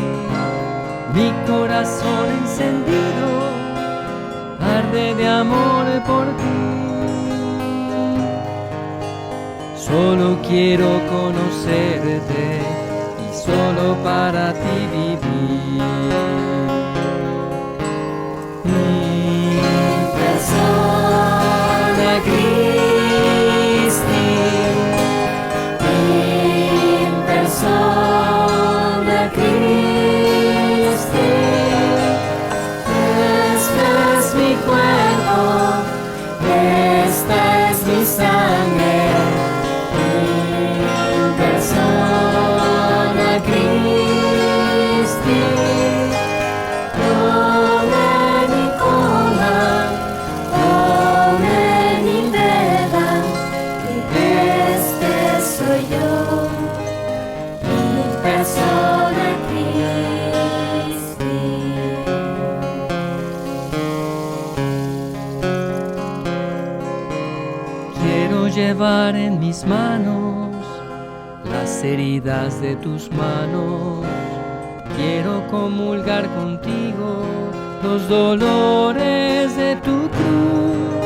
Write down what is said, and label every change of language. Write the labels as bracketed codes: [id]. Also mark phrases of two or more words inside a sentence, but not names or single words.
[es] Mi corazón encendido arde de amor por ti. Solo quiero conocerte y solo para ti vivir. [la] In persona Christi, in persona Christi, [es] esta es mi cuerpo, esta es mi sangre. [la] In persona Christi, [es] comen y coman, comen y beban, que este soy yo, [la] in persona Christi. [es] Quiero llevar en mis manos las heridas de tus manos. Quiero comulgar contigo los dolores de tu cruz.